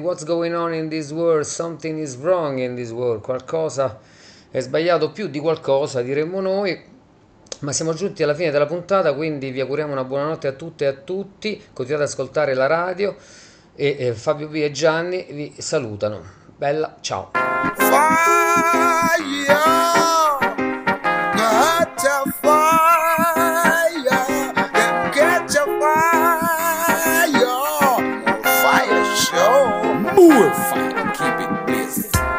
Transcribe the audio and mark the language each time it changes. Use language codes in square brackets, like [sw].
[en] What's going on in this world? Something is wrong in this world. [it] Qualcosa è sbagliato, più di qualcosa diremmo noi, ma siamo giunti alla fine della puntata, quindi vi auguriamo una buonanotte a tutte e a tutti, continuate ad ascoltare la radio e Fabio B e Gianni vi salutano, bella, ciao. [en] Fire, got a fire, get a fire, fire show, more fire, keep it busy.